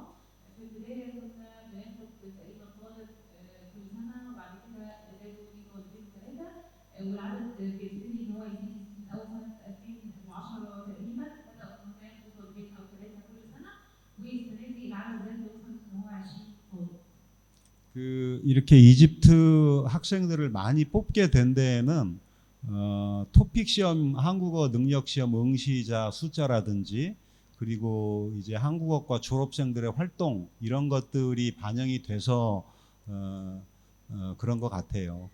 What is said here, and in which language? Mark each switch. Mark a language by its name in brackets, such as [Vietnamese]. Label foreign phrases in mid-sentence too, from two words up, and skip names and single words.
[Arabic] في البدايه كنا بناخد تقريبا طالب كل سنه، وبعد كده زادوا لي طالبين ثلاثه، والعدد بيبتدي ان هو يزيد من اول سنه 2010 تقريبا بداوا ان هم ياخدوا طالبين او ثلاثه كل سنه، والسنه دي العدد زاد وصل ان هو 20 طالب. [Korean] 그 이렇게 이집트 학생들을 많이 뽑게 된 데에는 토픽 시험, 한국어 능력 시험 응시자 숫자라든지 그리고 이제 한국어과 졸업생들의 활동 이런 것들이 반영이 돼서 그런 것 같아요.